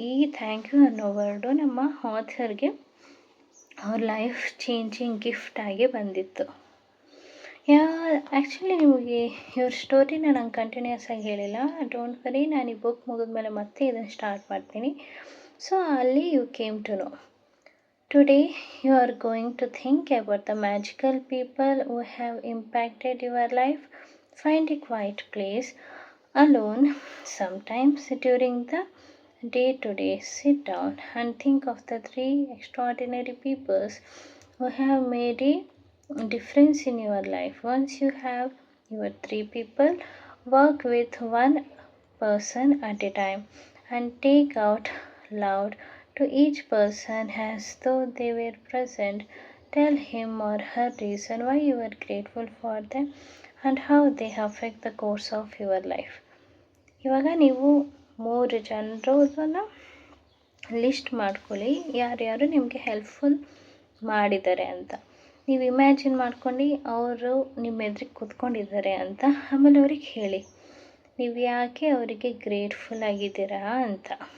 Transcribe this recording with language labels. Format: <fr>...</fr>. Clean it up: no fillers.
<kn>ಈ thank you ಅನ್ನೋ word ನಮ್ಮ ಆಥರ್ಗೆ ಅವ್ರ ಲೈಫ್ ಚೇಂಜಿಂಗ್ ಗಿಫ್ಟಾಗಿ ಬಂದಿತ್ತು. ಆ್ಯಕ್ಚುಲಿ ನಿಮಗೆ ಇವ್ರ ಸ್ಟೋರಿನ ನಾನು ಕಂಟಿನ್ಯೂಸ್ ಆಗಿ ಹೇಳಿಲ್ಲ,</kn> <en>don't worry,</en> <kn>ನಾನು ಈ ಬುಕ್ ಮುಗಿದ್ಮೇಲೆ ಮತ್ತೆ ಇದನ್ನು ಸ್ಟಾರ್ಟ್ ಮಾಡ್ತೀನಿ.</kn> <en>So ಅಲ್ಲಿ you came to know. Today you are going to think about the magical people who have impacted your life. Find a quiet place alone sometimes during the day-to-day. Sit down and think of the 3 extraordinary people who have made a difference in your life. Once you have your 3 people, work with one person at a time and take out loud to each person as though they were present. Tell him or her reason why you are grateful for them and how they affect the course of your life.</en> <kn>ಇವಾಗ ನೀವು 3 ಜನರನ್ನ list ಮಾಡ್ಕೊಳ್ಳಿ, ಯಾರ್ಯಾರು ನಿಮಗೆ helpful ಮಾಡಿದ್ದಾರೆ ಅಂತ. ನೀವು imagine ಮಾಡ್ಕೊಂಡು ಅವರು ನಿಮ್ಮ ಎದುರಿಗೆ ಕೂತ್ಕೊಂಡಿದ್ದಾರೆ ಅಂತ. ಆಮೇಲೆ ಅವ್ರಿಗೆ ಹೇಳಿ ನೀವು ಯಾಕೆ ಅವರಿಗೆ ಗ್ರೇಟ್ಫುಲ್ ಆಗಿದ್ದೀರಾ ಅಂತ.</kn>